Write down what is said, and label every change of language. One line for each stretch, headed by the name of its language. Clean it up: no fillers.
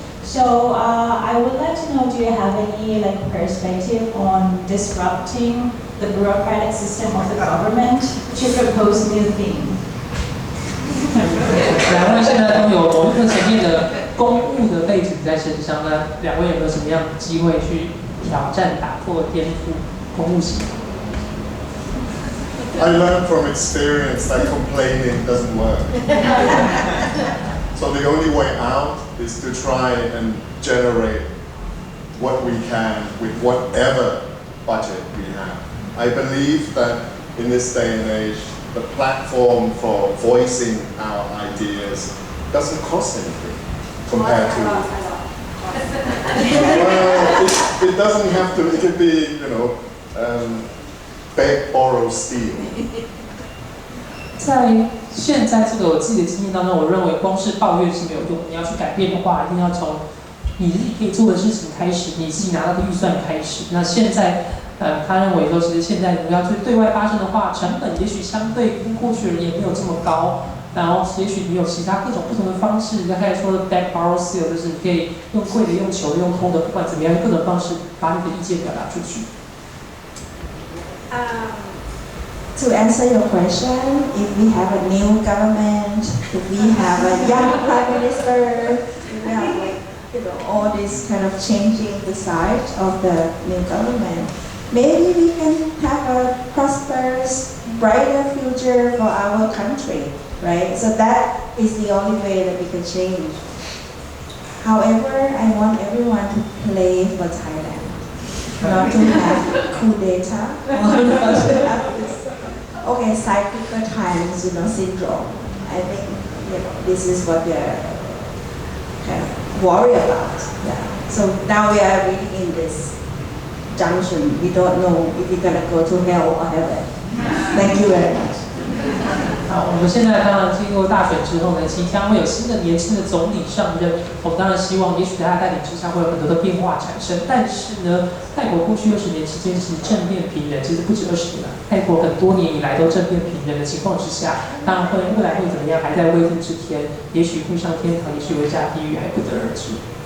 English: So I would like to know, do you have any perspective on disrupting the bureaucratic system of the government to propose new things?
Chinese: 两位现在都有某一个层面的公务的背景在身上，那两位有没有什么样的机会去挑战、打破、颠覆公务系统？
English: I learned from experience that complaining doesn't work. So the only way out is to try and generate what we can with whatever budget we have. I believe that in this day and age, the platform for voicing our ideas doesn't cost anything compared to... Well, it doesn't have to, it could be, beg, borrow, steal.
Chinese: 在现在这个我自己的经验当中，我认为光是抱怨是没有用的。你要去改变的话，一定要从你自己可以做的事情开始，你自己拿到的预算开始。那现在，他认为说，其实现在你要去对外发声的话，成本也许相对跟过去而言没有这么高。然后，也许你有其他各种不同的方式。你刚才说的
English: beg, borrow, steal，
Chinese: 就是你可以用贵的、用求的、用偷的，不管怎么样，各种方式把你的意见表达出去。
English: To answer your question, if we have a new government, if we have a young prime minister, if we have all this kind of changing the side of the new government, maybe we can have a prosperous, brighter future for our country, right? So that is the only way that we can change. However, I want everyone to play for Thailand, not to have coup d'etat, or not to have this. Okay, cyclical times, syndrome. I think, this is what we are kind of worried about. Yeah. So now we are really in this junction. We don't know if we're gonna go to hell or heaven. Thank you very much.
Chinese: 好，我们现在当然经过大选之后呢，即将会有新的年轻的总理上任。我们当然希望，也许在他带领之下会有很多的变化产生。但是呢，泰国过去20年期间其实政变频仍，其实不止20年了。泰国很多年以来都政变频仍的情况之下，当然未来会怎么样，还在未定之天。也许会上天堂，也许会下地狱，还不得而知。